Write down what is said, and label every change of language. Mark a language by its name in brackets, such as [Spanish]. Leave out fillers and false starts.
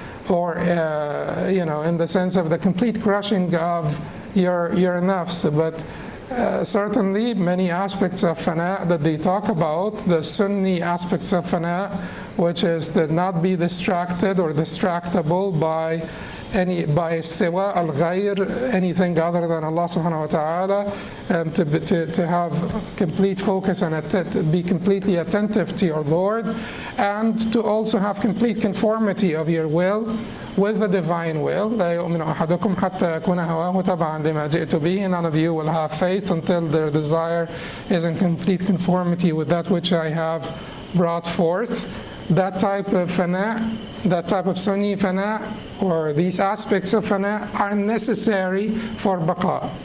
[English] or in the sense of the complete crushing of your nafs, but certainly many aspects of fana that they talk about, the Sunni aspects of fana, which is to not be distracted or distractible by siwa al-ghayr, anything other than Allah subhanahu wa ta'ala, and to have complete focus and be completely attentive to your Lord, and to also have complete conformity of your will with the divine will. [Arabic] لا يؤمن أحدكم حتى يكون هواه تبعا لما جئت به. [English] None of you will have faith until their desire is in complete conformity with that which I have brought forth. That type of fana, that type of Sunni fana, or these aspects of fana, are necessary for baqa.